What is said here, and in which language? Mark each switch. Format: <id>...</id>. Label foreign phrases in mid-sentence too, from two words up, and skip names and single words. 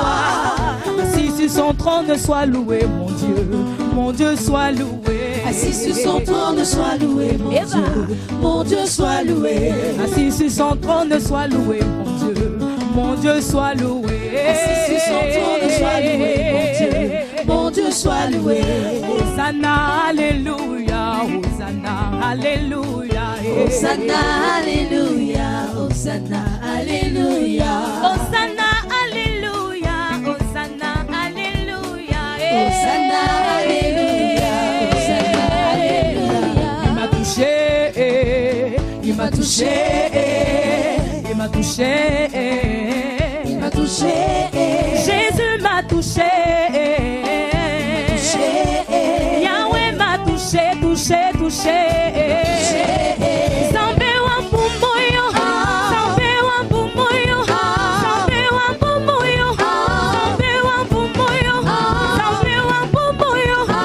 <fr>assis sur son trône sois loué mon Dieu soit loué. Assis sur son trône, sois loué, mon Eva. Dieu. Mon Dieu, sois loué. Assis sur son trône sois loué mon Dieu soit loué. Assis sur son trône, sois loué, mon Dieu. Mon Dieu, sois loué. Hosanna, Alléluia, Hosanna, Alléluia, Hosanna, Alléluia, Hosanna, Alléluia, Hosanna, Alléluia, Hosanna, Alléluia, Hosanna, Alléluia, Hosanna, Alléluia. Il m'a touché, il m'a touché, il m'a touché, il m'a touché, Jésus m'a touché. Yahweh m'a touché, touché, touché.</fr> <ln>Zambé wa bumoyo, Zambé wa bumoyo, Zambé wa bumoyo, Zambé wa bumoyo, Zambé wa bumoyo.</ln>